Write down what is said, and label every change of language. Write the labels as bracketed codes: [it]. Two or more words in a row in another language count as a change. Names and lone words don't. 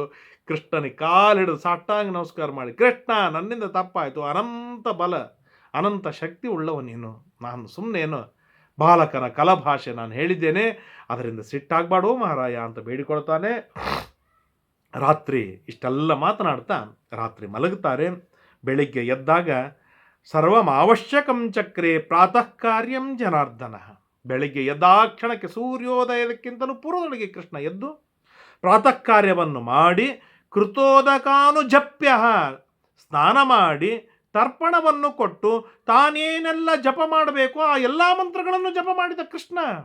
[kn] ಕೃಷ್ಣನಿಗೆ ಕಾಲಿಡಿದು ಸಾಷ್ಟಾಂಗ ನಮಸ್ಕಾರ ಮಾಡಿ, ಕೃಷ್ಣ ನನ್ನಿಂದ ತಪ್ಪಾಯಿತು, ಅನಂತ ಬಲ ಅನಂತ ಶಕ್ತಿ ಉಳ್ಳವ ನೀನು, ನಾನು ಸುಮ್ಮನೇನು ಬಾಲಕನ ಕಲಭಾಷೆ ನಾನು ಹೇಳಿದ್ದೇನೆ, ಅದರಿಂದ ಸಿಟ್ಟಾಗಬಾಡೋ ಮಹಾರಾಯ ಅಂತ ಬೇಡಿಕೊಳ್ತಾನೆ. ರಾತ್ರಿ ಇಷ್ಟೆಲ್ಲ ಮಾತನಾಡ್ತಾ ರಾತ್ರಿ ಮಲಗುತ್ತಾರೆ. ಬೆಳಿಗ್ಗೆ ಎದ್ದಾಗ [sa] ಸರ್ವಂ ಅವಶ್ಯಕಂ ಚಕ್ರೆ ಪ್ರಾತಃ ಕಾರ್ಯಂ ಜನಾರ್ದನ. [kn] ಬೆಳಿಗ್ಗೆ ಎದ್ದಾಕ್ಷಣಕ್ಕೆ ಸೂರ್ಯೋದಯದಕ್ಕಿಂತಲೂ ಪೂರ್ವದೊಳಗೆ ಕೃಷ್ಣ ಎದ್ದು ಪ್ರಾತಃ ಕಾರ್ಯವನ್ನು ಮಾಡಿ ಕೃತೋದಕಾನುಜಪ್ಯ ಸ್ನಾನ ಮಾಡಿ ತರ್ಪಣವನ್ನು ಕೊಟ್ಟು ತಾನೇನೆಲ್ಲ ಜಪ ಮಾಡಬೇಕು ಆ ಎಲ್ಲ ಮಂತ್ರಗಳನ್ನು ಜಪ ಮಾಡಿದ ಕೃಷ್ಣ.